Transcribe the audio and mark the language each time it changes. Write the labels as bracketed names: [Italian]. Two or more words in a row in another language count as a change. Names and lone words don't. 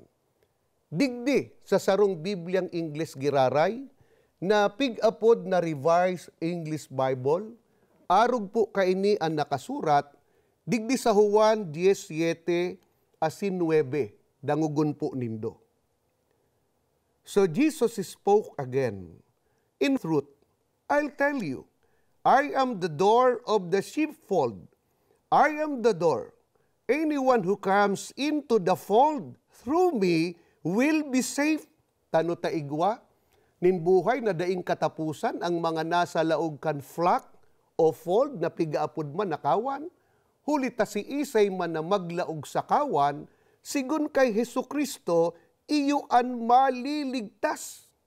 [Bikol] Digdi sa sarong Bibliang Ingles giraray na pigapod na Revised English Bible, arog po kaini ang nakasurat digdi sa Juan 17:9 dangugon po nindo. [English] So Jesus spoke again, "In truth, I'll tell you, I am the door of the sheepfold. I am the door. Anyone who comes into the fold through me will be saved." [Bikol] Tano taigwa, ninbuhay na daing katapusan ang mga nasa laog kan flock o fold na pigaapod man nakawan. Huli ta si isay man na maglaog sa kawan, sigun kay Hesukristo, iyuan maliligtas.